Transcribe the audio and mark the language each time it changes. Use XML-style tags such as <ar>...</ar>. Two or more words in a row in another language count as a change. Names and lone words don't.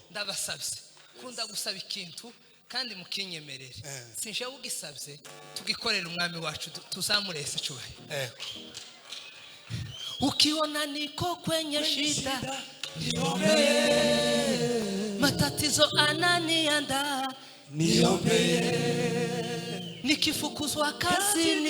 <rw>ndabasabye kunda gusaba ikintu kandi mukinyemerere sinje ugisabye tugikorera umwami wacu tuzamurese cyubahiro</rw> <sw>ukiona niko kwenye shida niombe matatizo ananianda niombe nikifukuzwa kazi ni</sw>